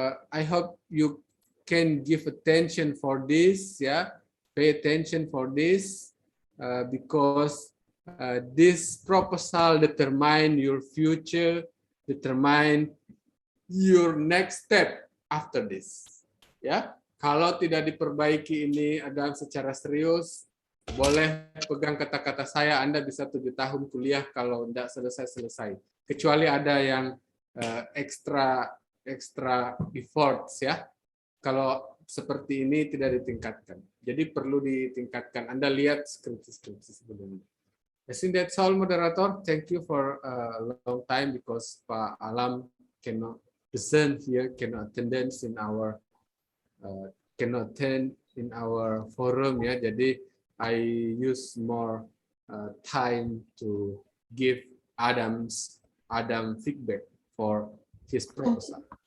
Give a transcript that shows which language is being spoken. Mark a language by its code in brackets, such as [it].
[en] I hope you can give attention for this ya. Pay attention for this because this proposal determine your future, determine your next step after this. [id] Ya, kalau tidak diperbaiki ini Adam secara serius, boleh pegang kata-kata saya, Anda bisa 7 tahun kuliah kalau tidak selesai. Kecuali ada yang [en] extra efforts [id] ya. Kalau seperti ini tidak ditingkatkan. Jadi perlu ditingkatkan. Anda lihat skripsi sebelumnya. [en] I think that's all, moderator. Thank you for a long time because Pak Alam cannot present here, cannot attend in our forum ya. [id] Jadi [en] I use more time to give Adam feedback for his proposal.